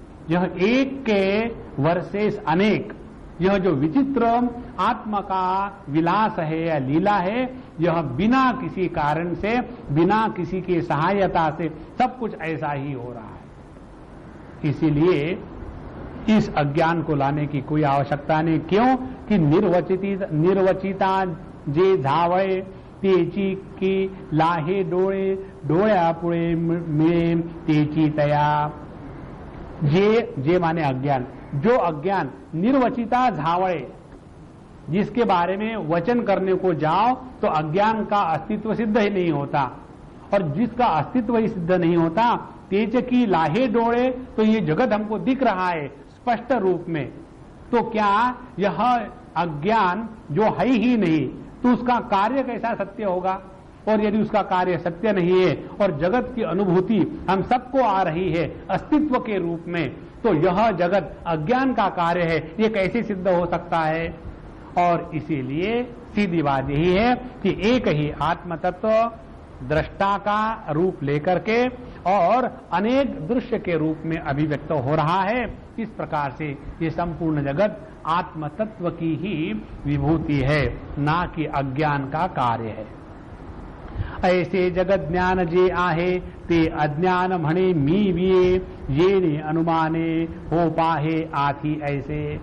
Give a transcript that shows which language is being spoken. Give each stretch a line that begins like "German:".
Hindi: यह एक के वर्सेस अनेक, यह जो विचित्र आत्मा का विलास है या लीला है, यह बिना किसी कारण से, बिना किसी की सहायता से सब कुछ ऐसा ही हो रहा है। इसीलिए इस अज्ञान को लाने की कोई आवश्यकता नहीं। क्यों कि
Marathi: निर्वचिता जे धावळे तेची की लाहे डोळे डोळ्या पुढे मिळे तेची तया।
Hindi: जे माने अज्ञान, जो अज्ञान
Marathi: निर्वचिता झावळे,
Hindi: जिसके बारे में वचन करने को जाओ तो अज्ञान का अस्तित्व सिद्ध ही नहीं होता, और जिसका अस्तित्व ही सिद्ध नहीं होता,
Marathi: तेज की लाहे डोळे,
Hindi: तो ये जगत हमको दिख रहा है स्पष्ट रूप में। तो क्या यह अज्ञान जो है ही नहीं, तो उसका कार्य कैसा सत्य होगा? और यदि उसका कार्य सत्य नहीं है और जगत की अनुभूति हम सबको आ रही है अस्तित्व के रूप में, तो यह जगत अज्ञान का कार्य है, ये कैसे सिद्ध हो सकता है? और इसीलिए सीधी बात यही है कि एक ही आत्म तत्व दृष्टा का रूप लेकर के और अनेक दृश्य के रूप में अभिव्यक्त हो रहा है। इस प्रकार से ये संपूर्ण जगत आत्म तत्व की ही विभूति है, ना कि अज्ञान का कार्य है।
Marathi: ऐसे जगत ज्ञान जे आहे ते अज्ञान म्हणे मी विये येने अनुमाने हो पाहे आथी ऐसे।